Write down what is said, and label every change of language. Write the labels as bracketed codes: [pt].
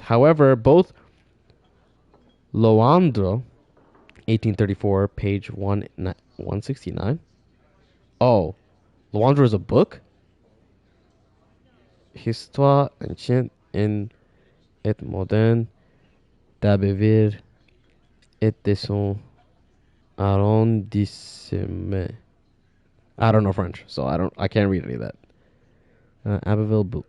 [en] However, both Loandre, 1834, page 169. Oh, Loandre is a book? [fr] Histoire ancienne et moderne d'Abbeville et de son arrondissement. [en] I don't know French, so I can't read any of that. Abbeville.